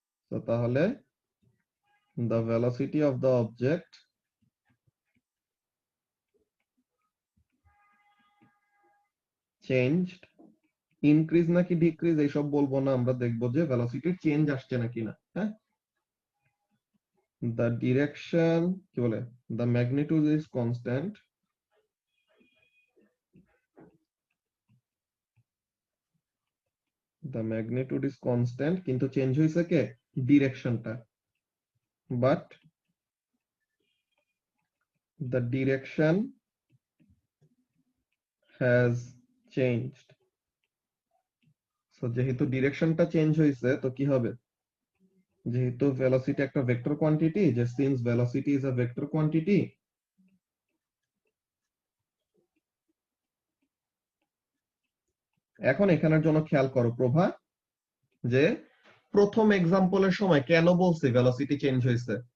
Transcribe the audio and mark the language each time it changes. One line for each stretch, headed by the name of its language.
Bangla: তো তাহলে
English: the velocity of the object changed,
Bangla: increase নাকি decrease এইসব বলবো না, আমরা দেখবো যে velocity চেঞ্জ আসছে নাকি না। হ্যাঁ, the direction কি বলে,
English: the magnitude is constant,
Bangla: the magnitude is constant, কিন্তু চেঞ্জ হয়েছে কে? ডিরেকশনটা।
English: but the direction has changed.
Bangla: so যেহেতু ডিরেকশনটা চেঞ্জ হয়েছে, তো কি হবে? যেহেতু ভেলোসিটি একটা ভেক্টর কোয়ান্টিটি, যে
English: since velocity is a vector quantity,
Bangla: এখন এখানের জন্য খেয়াল করো প্রভা, যে প্রথম এক্সাম্পলের সময় কেন বলছি ভেলোসিটি চেঞ্জ হয়েছে?